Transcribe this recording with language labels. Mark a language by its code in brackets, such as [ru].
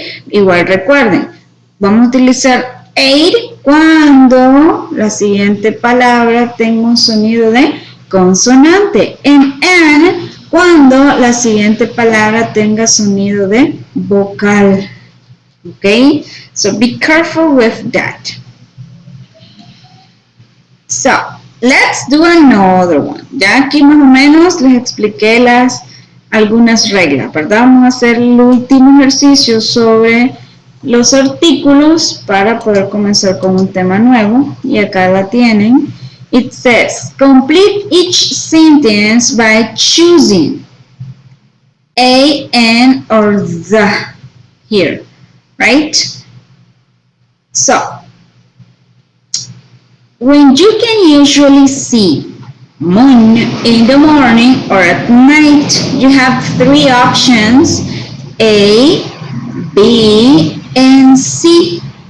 [es] Igual recuerden, vamos a utilizar aid cuando la siguiente palabra tenga un sonido de consonante. En an, cuando la siguiente palabra tenga sonido de vocal. [en] Okay, so be careful with that. So, let's do another one. [es] Ya aquí más o menos les expliqué algunas reglas, ¿verdad? Vamos a hacer el último ejercicio sobre los artículos para poder comenzar con un tema nuevo. Y acá la tienen. [en] It says, complete each sentence by choosing a, an, or the here, right? So, when you can usually see moon in the morning or at night, you have three options, A, B, and C.